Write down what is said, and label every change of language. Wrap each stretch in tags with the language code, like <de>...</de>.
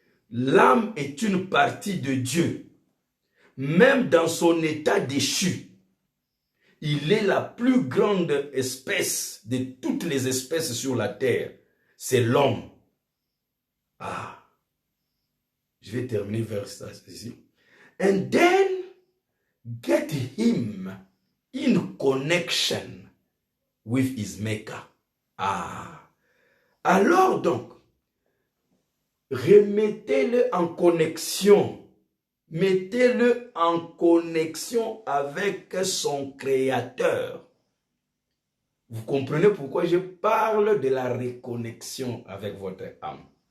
<fr>L'âme est une partie de Dieu. Même dans son état déchu, il est la plus grande espèce de toutes les espèces sur la terre. C'est l'homme. Ah, je vais terminer vers ça ici.</fr> <en>And then get him in connection with his maker.</en> <fr>Ah, alors donc, remettez-le en connexion. Mettez-le en connexion avec son créateur. Vous comprenez pourquoi je parle de la reconnexion avec votre âme.</fr>